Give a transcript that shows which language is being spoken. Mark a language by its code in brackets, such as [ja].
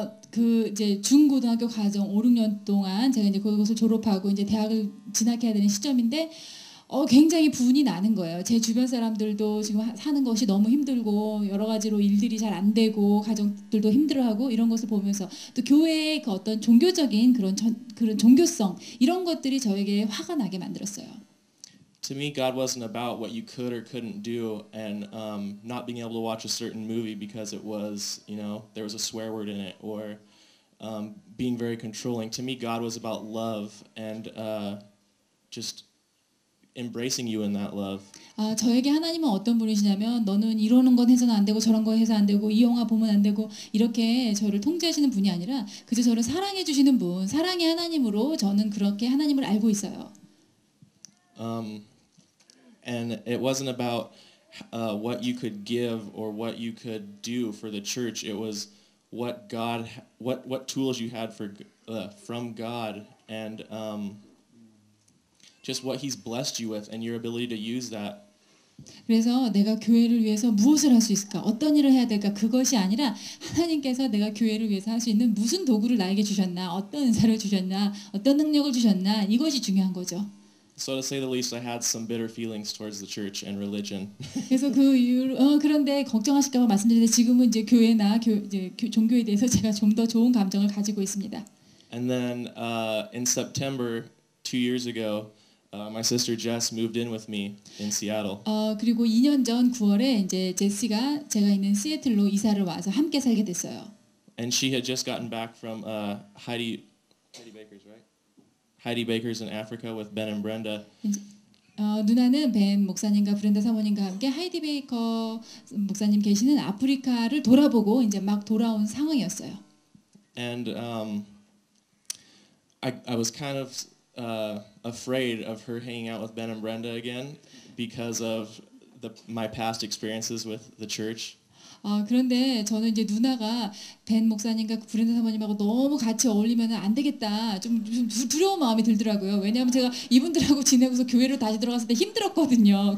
[ko] 그 이제 중고등학교 과정 5, 6년 동안 제가 이제 그것을 졸업하고 이제 대학을 진학해야 되는 시점인데 굉장히 분이 나는 거예요. 제 주변 사람들도 지금 사는 것이 너무 힘들고 여러 가지로 일들이 잘 안 되고 가정들도 힘들어하고 이런 것을 보면서 또 교회의 그 어떤 종교적인 그런 종교성 이런 것들이 저에게 화가 나게 만들었어요. [en] To me, God wasn't about what you could or couldn't do and not being able to watch a certain movie because it was, there was a swear word in it or being very controlling. To me, God was about love and just embracing you in that love. [ko] 저에게 하나님은 어떤 분이시냐면 너는 이러는 건 해서는 안 되고 저런 거 해서 안 되고 이 영화 보면 안 되고 이렇게 저를 통제하시는 분이 아니라 그저 저를 사랑해 주시는 분, 사랑의 하나님으로 저는 그렇게 하나님을 알고 있어요. [en] And it wasn't about what you could give or what you could do for the church. It was what tools you had from God and just what He's blessed you with and your ability to use that. [ko] 그래서 내가 교회를 위해서 무엇을 할 수 있을까? 어떤 일을 해야 될까? 그것이 아니라 하나님께서 내가 교회를 위해서 할 수 있는 무슨 도구를 나에게 주셨나? 어떤 은사를 주셨나? 어떤 능력을 주셨나? 이것이 중요한 거죠. [en] So to say the least, I had some bitter feelings towards the church and religion. [ko] 그래서 그 이유로 그런데 걱정하실까 봐 말씀드리는데 지금은 이제 교회나 종교에 대해서 제가 좀 더 좋은 감정을 가지고 있습니다. [en] And then in September 2 years ago, my sister Jess moved in with me in Seattle. [ko] 그리고 2년 전 9월에 이제 제시가 제가 있는 시애틀로 이사를 와서 함께 살게 됐어요. [en] And she had just gotten back from Heidi Baker's, right? Heidi Baker's in Africa with Ben and Brenda. [ko] 누나는 벤 목사님과 브렌다 사모님과 함께 하이디 베이커 목사님 계시는 아프리카를 돌아보고 이제 막 돌아온 상황이었어요. [en] And I was kind of afraid of her hanging out with Ben and Brenda again because of my past experiences with the church. [ko] 그런데 저는 이제 누나가 벤 목사님과 브렌다 사모님하고 너무 같이 어울리면 안 되겠다. 좀 두려운 마음이 들더라고요. 왜냐하면 제가 이분들하고 지내고서 교회로 다시 들어갔을 때 힘들었거든요.